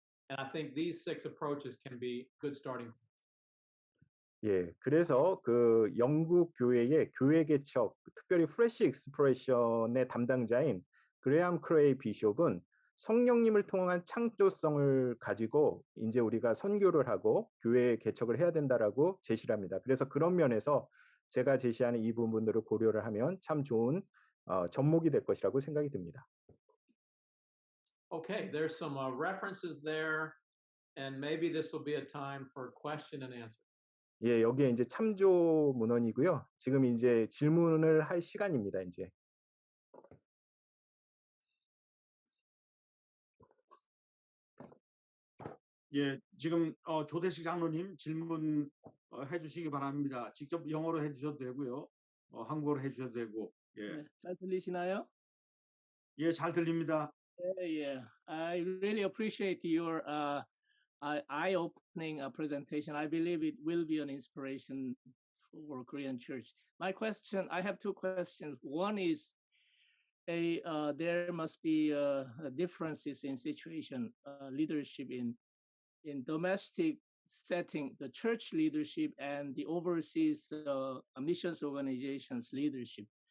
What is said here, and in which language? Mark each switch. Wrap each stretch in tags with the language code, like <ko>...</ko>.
<en>And I think these 6 approaches can be good starting points.</en> <ko>예, 그래서 그 영국 교회의 교회 개척, 특별히 프레시 익스프레션의 담당자인 그레암 크레이 비숍은 성령님을 통한 창조성을 가지고 이제 우리가 선교를 하고 교회 개척을 해야 된다라고 제시를 합니다. 그래서 그런 면에서 제가 제시하는 이 부분들을 고려를 하면 참 좋은 접목이 될 것이라고 생각이 듭니다.</ko> <en>Okay, there's some references there, and maybe this will be a time for question and answer.</en> <ko>예, 여기에 이제 참조 문헌이고요. 지금 이제 질문을 할 시간입니다. 이제. 예, 지금 조대식 장로님 질문 해주시기 바랍니다. 직접 영어로 해주셔도 되고요, 한국어로 해주셔도 되고. 예, 네, 잘 들리시나요? 예, 잘 들립니다.</ko> <en>Yeah, I really appreciate your eye-opening presentation. I believe it will be an inspiration for Korean church. My question, I have 2 questions. One is, there must be differences in situation, leadership in domestic setting, the church leadership and the overseas missions organizations leadership.</en>